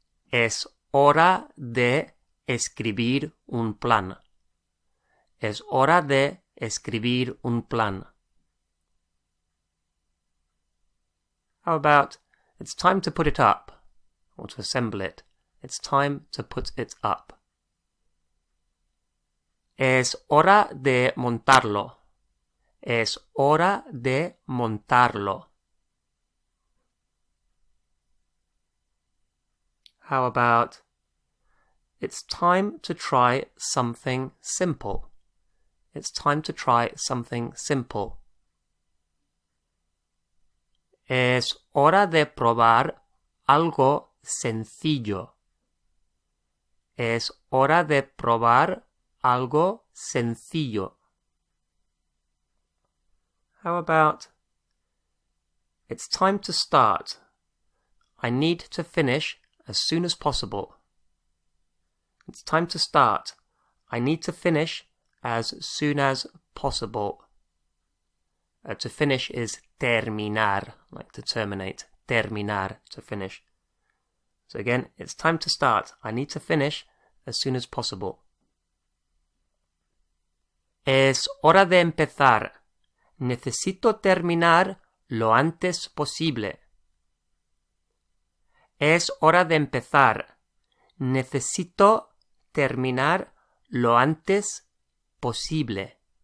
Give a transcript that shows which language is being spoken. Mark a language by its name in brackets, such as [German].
[Spanish] Es hora de escribir un plan. Es hora de escribir un plan. [English] How about, it's time to put it up, or to assemble it. It's time to put it up. [Spanish] Es hora de montarlo. Es hora de montarlo. [English] How about, it's time to try something simple. It's time to try something simple. [Spanish] Es hora de probar algo sencillo. Es hora de probar algo sencillo. [English] How about, it's time to start. I need to finish as soon as possible. It's time to start. I need to finish as soon as possible. To finish is terminar, like to terminate. Terminar, to finish. So again, it's time to start. I need to finish as soon as possible. [Spanish] Es hora de empezar. Necesito terminar lo antes posible. Es hora de empezar. Necesito terminar lo antes posible.